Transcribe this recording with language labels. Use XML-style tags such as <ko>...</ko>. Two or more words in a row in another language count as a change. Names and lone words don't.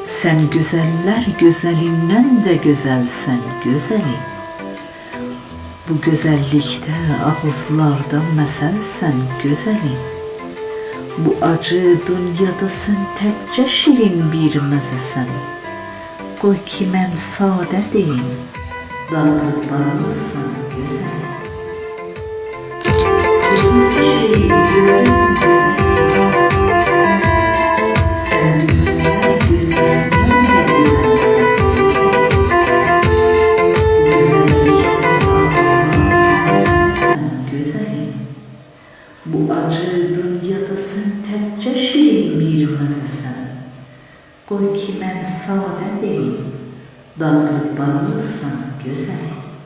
<tr>Sen güzeller güzelinden de güzelsen güzelim. Bu güzellikte ağızlarda meselsen güzelim.</tr> <az>Bu acı dünyada sen təkcə şirin bir məzəsən. Qoy ki mən sadə deyim, dadlı bağlısan güzelim.</az> <tr>Otur ki şeyi gönlün güzel sen güzeller güzelinden de güzelsen güzelim. Bu güzellikte ağızlarda meselsen güzelim.</tr> <az>Bu acı dünyada sen təkcə şirin bir məzəsən. Qoy ki mən sadə deyim, dadlı bağlısan güzelim.</az>